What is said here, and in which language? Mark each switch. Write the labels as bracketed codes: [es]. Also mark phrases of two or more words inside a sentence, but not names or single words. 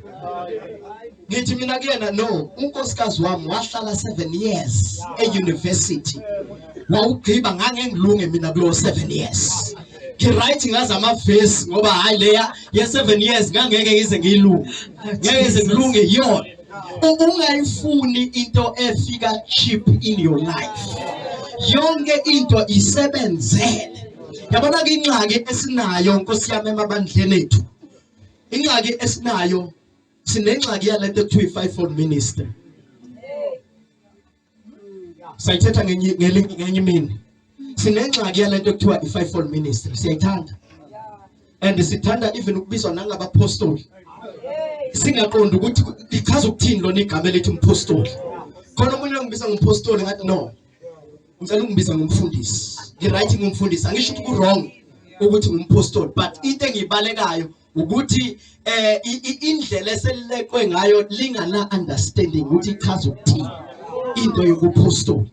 [zu] Ngithi mina kuyena no, unkosikazi wami wahlala 7 years e-university. Wawugqiba ngangengilunge mina kulo 7 years. Ngiright ngaza amavesi ngoba hayi leya ye 7 years ngangeke ngize ngiyilunge. Ngeke ngize ngilunge yona. Ungayifuni into efika [en] cheap in your life. [zu] Yonke into isebenzele. [xh] Yabona ke ingxaki esinayo Nkosi yami emabandleni ethu. Ingxaki esinayo sinengxaki yalento ekuthiwa i- [en] fivefold ministry. [xh] Sayithetha ngenye imini. Sinengxaki yalento ekuthiwa i- [en] fivefold ministry. [xh] Siyayithanda. And sithanda even ukubizwa nangabapostoli. [zu] singaqondi ukuthi lichaza ukuthini lona igama elithi umpostoli. Khona umuntu ongibiza ngompostoli ngathi no. Ngicela ungibiza ngomfundisi. Ngiright ngomfundisi. Angisho ukuthi ku wrong ukuthi ngumpostoli, but into engibalekayo ukuthi indlela eselekwe ngayo lingana understanding ukuthi ichaza ukuthini into yokupostoli.